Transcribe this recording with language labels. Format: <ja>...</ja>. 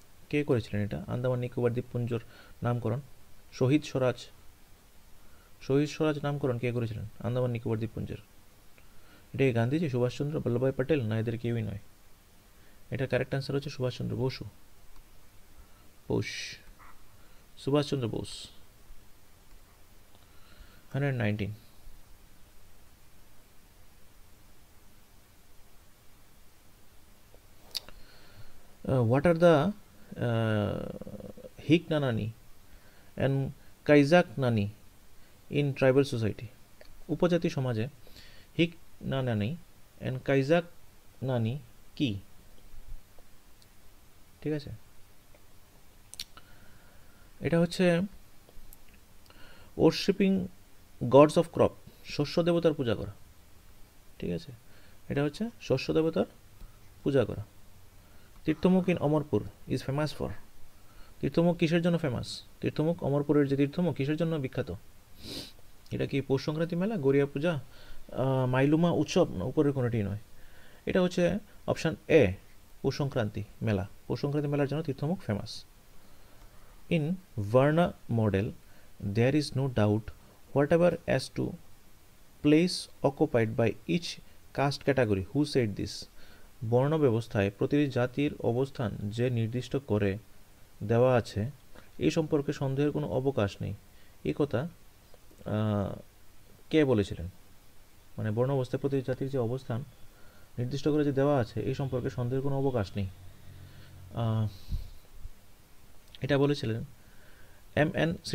<bn>কে করেছিলেন এটা আন্দামান নিকোবর দ্বীপপুঞ্জর নামকরণ? শহীদ স্বরাজ, শহীদ স্বরাজ নামকরণ কে করেছিলেন আন্দামান নিকোবর দ্বীপপুঞ্জের? এটা কি গান্ধীজি, সুভাষচন্দ্র বল্লভভাই প্যাটেল, না এদের কেউই নয়? এটা কারেক্ট আনসার হচ্ছে Subhash Chandra Basu, Subhash Chandra Bose.</bn> <en>119, what are the Hik Nanani and Kaizak Nani in tribal society?</en> <bn>উপজাতি সমাজে হিক নানি অ্যান্ড কাইজাক নানি কি? ঠিক আছে, এটা হচ্ছে</bn> <en>worshiping gods of crop,</en> <bn>শস্য দেবতার পূজা করা। ঠিক আছে, এটা হচ্ছে শস্য দেবতার পূজা করা।</bn> <en>Tirthamukh in Amarpur is famous for?</en> <bn>Tirthamukh কিসের জন্য ফেমাস? তীর্থমুখ, অমরপুরের যে তীর্থমুখ কিসের জন্য বিখ্যাত? এটা কি পৌষ সংক্রান্তি মেলা, গড়িয়া পূজা, মাইলুমা উৎসব, না উপরের কোনোটি নয়? এটা হচ্ছে অপশান এ, পৌষ সংক্রান্তি মেলা। পৌষ সংক্রান্তি মেলার জন্য Tirthamukh famous.</bn> <en>In varna model there is no doubt whatever as to place occupied by each caste category. Who said this?</en> <bn>বর্ণ ব্যবস্থায় প্রতিটি জাতির অবস্থান যে নির্দিষ্ট করে দেওয়া আছে এই সম্পর্কে সন্দেহের কোনো অবকাশ নেই, এই কথা কে বলেছিলেন? মানে বর্ণ অবস্থায় প্রতিটি জাতির যে অবস্থান নির্দিষ্ট করে যে দেওয়া আছে এই সম্পর্কে সন্দেহের কোনো অবকাশ নেই, এটা বলেছিলেন এম.এন.</bn>